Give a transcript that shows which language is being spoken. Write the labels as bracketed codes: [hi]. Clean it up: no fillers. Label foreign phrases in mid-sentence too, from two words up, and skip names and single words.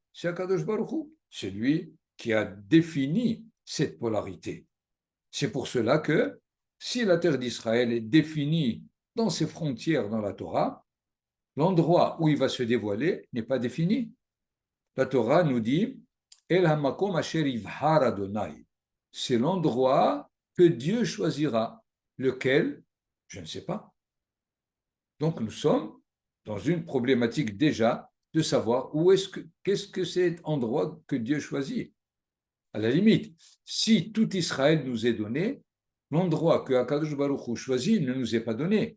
[he] C'est הקדוש ברוך הוא. [fr] C'est lui qui a défini cette polarité. C'est pour cela que si la terre d'Israël est définie dans ses frontières dans la Torah, l'endroit où il va se dévoiler n'est pas défini. La Torah nous dit [he] אל המקום אשר יבחר ה. [fr] C'est l'endroit que Dieu choisira. Lequel? Je ne sais pas. Donc nous sommes dans une problématique déjà de savoir qu'est-ce que c'est cet endroit que Dieu choisit. À la limite, si tout Israël nous est donné, l'endroit que [he] הקדוש ברוך הוא [fr] choisit ne nous est pas donné.